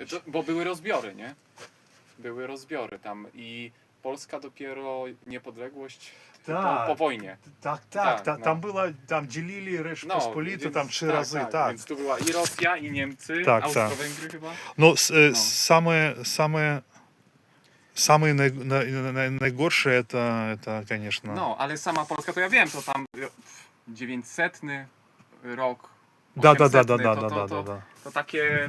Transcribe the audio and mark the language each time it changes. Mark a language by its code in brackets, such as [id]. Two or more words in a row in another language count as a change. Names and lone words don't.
[pl] Bo były rozbiory, nie? Były rozbiory tam i Polska dopiero niepodległość po wojnie. Tak, no. tam dzielili Rzeczpospolitą tam 3 razy, tak. Więc tu była i Rosja, i Niemcy, Tak, Austro-Węgry chyba. No, [ru] самые наигоршие это, конечно. [pl] No, ale sama Polska to ja wiem, to tam 900 rok. [ru] Да. [pl] 800, to takie